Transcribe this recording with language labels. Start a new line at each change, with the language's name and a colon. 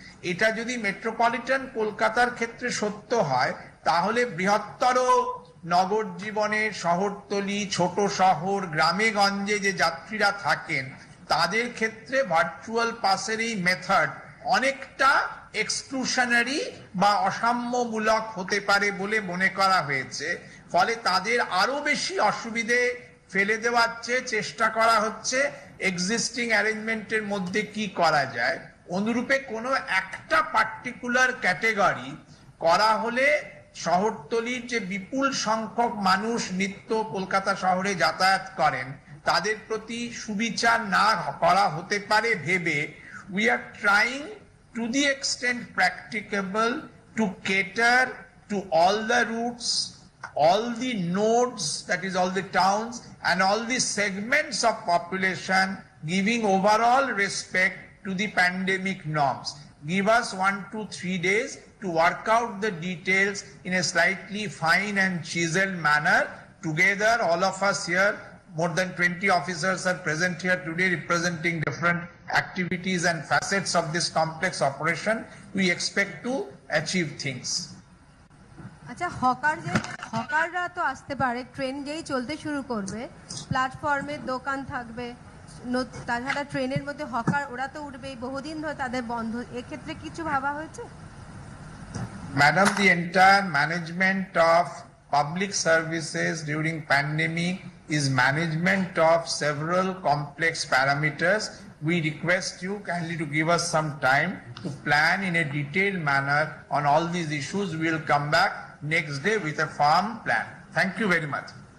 Bangla: এটা যদি মেট্রোপলিটন কলকাতার ক্ষেত্রে সত্য হয়, তাহলে বৃহত্তর নগর জীবনের শহরতলি, ছোট শহর, গ্রামে গঞ্জে যে যাত্রীরা থাকেন তাদের ক্ষেত্রে ভার্চুয়াল পাসের এই মেথড অনেকটা এক্সক্লুশনারি বা অসাম্যমূলক হতে পারে বলে মনে করা হয়েছে। ফলে তাদের আরো বেশি অসুবিধে ফেলে দেওয়ার চেয়ে চেষ্টা করা হচ্ছে এক্সিস্টিং অ্যারেঞ্জমেন্টের মধ্যে কি করা যায়। অনুরূপে কোনো একটা পার্টিকুলার ক্যাটেগরি করা হলে শহরতলির যে বিপুল সংখ্যক মানুষ নিত্য কলকাতা শহরে যাতায়াত করেন তাদের প্রতি সুবিচার না করা হতে পারে ভেবে
English: we are trying to the extent practicable to cater to all the routes, all the nodes, that is all the towns and all the segments of population, giving overall respect to the pandemic norms. Give us 1 to 3 days to work out the details in a slightly fine and chiseled manner. Together, all of us here, more than 20 officers are present here today representing different activities and facets of this complex operation. We expect to achieve things.
Bangla: আচ্ছা, হকাররা তো আসতে পারে, train যেই চলতে শুরু করবে প্ল্যাটফর্মে দোকান থাকবে, তাছাড়া ট্রেনের মধ্যে হকার ওরা তো উঠবেই, বহুদিন ধরে তাদের বন্ধ, এক্ষেত্রে কিছু ভাবা হয়েছে?
English: Madam, the entire management of public services during pandemic is management of several complex parameters. We request you kindly to give us some time to plan in a detailed manner on all these issues. We will come back next day with a firm plan. Thank you very much.